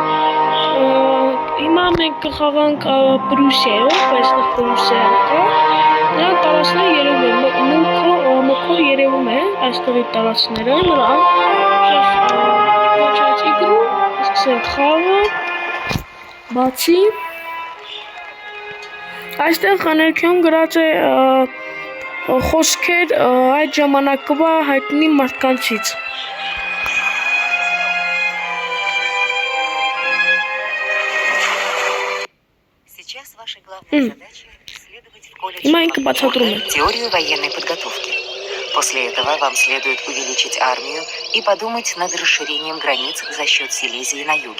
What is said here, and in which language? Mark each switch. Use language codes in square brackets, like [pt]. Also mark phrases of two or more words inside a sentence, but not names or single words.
[hy] հիմա մենք կխաղանք Պրուսիայով, բայց նախ Պրուսիա կա, նրան տարածքները երևում են, մուքով երևում են այստեղի տարածքները, նրան [ru] Сейчас игру, [hy] սկսենք խաղը, բացի, այստեղ ներքևում գրած է խոսքեր այդ ժամանակվա հայտնի մարդկանցից։ [ru] Сейчас ваша главная задача исследовать в колледже теорию военной подготовки. После этого вам следует увеличить армию и подумать над расширением границ за счет Силезии на юге.